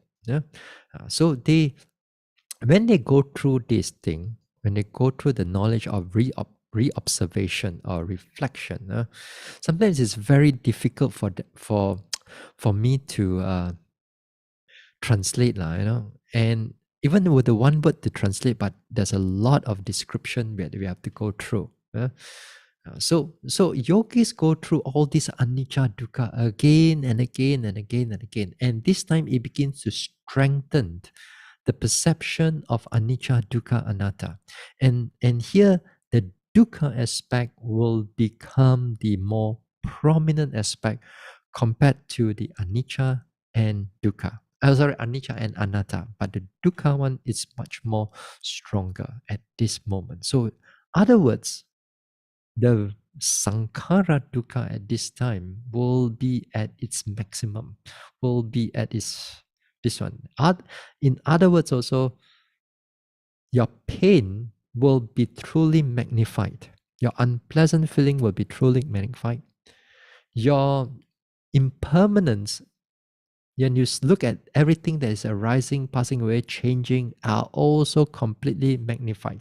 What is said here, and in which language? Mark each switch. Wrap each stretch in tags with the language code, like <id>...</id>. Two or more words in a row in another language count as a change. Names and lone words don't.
<en>So when they go through this thing, when they go through the knowledge of re-observation or reflection, sometimes it's very difficult for me to translate, and even with the one word to translate, but there's a lot of description that we have to go through. So yogis go through all this</en> <pi>anicca dukkha</pi> <en>again and again and again and again, and this time it begins to strengthen the perception of</en> <pi>anicca dukkha anatta,</pi> <en>and here the dukkha aspect will become the more prominent aspect compared to the anicca and dukkha. Anicca and anatta, but the dukkha one is much more stronger at this moment. So, other words, the</en> <pi>sankhara dukkha</pi> <en>at this time will be at its maximum, will be at its this one. In other words, also your pain will be truly magnified. Your unpleasant feeling will be truly magnified. Your impermanence, when you look at everything that is arising, passing away, changing, are also completely magnified.</en>